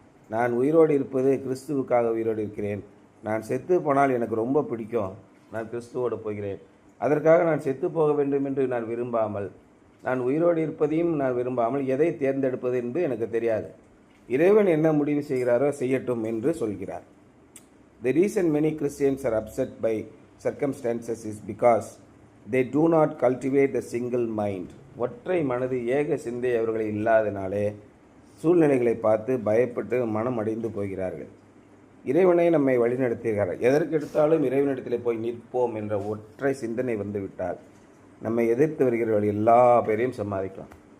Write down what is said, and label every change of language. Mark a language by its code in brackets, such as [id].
[ta] நான் உயிரோடு இருப்பது கிறிஸ்துவுக்காக உயிரோடு இருக்கிறேன். நான் செத்து போனால் எனக்கு ரொம்ப பிடிக்கும், நான் கிறிஸ்துவோடு போகிறேன். அதற்காக நான் செத்து போக வேண்டும் என்று நான் விரும்பாமல், நான் உயிரோடு இருப்பதையும் நான் விரும்பாமல் எதை தேர்ந்தெடுப்பது என்று எனக்கு தெரியாது. இறைவன் என்ன முடிவு செய்கிறாரோ செய்யட்டும் என்று சொல்கிறார். [en] The reason many Christians are upset by circumstances is because they do not cultivate the single mind. [ta] ஒற்றை மனது, ஏக சிந்தை அவர்களை இல்லாதனாலே சூழ்நிலைகளை பார்த்து பயப்பட்டு மனம் அடைந்து போகிறார்கள். இறைவனை நம்மை வழிநடத்துகிறார். எதற்கு எடுத்தாலும் இறைவனிடத்தில் போய் நிற்போம் என்ற ஒற்றை சிந்தனை வந்துவிட்டால் நம்மை எதிர்த்து வருகிறவர்கள் எல்லா பேரையும் சமாளிக்கலாம்.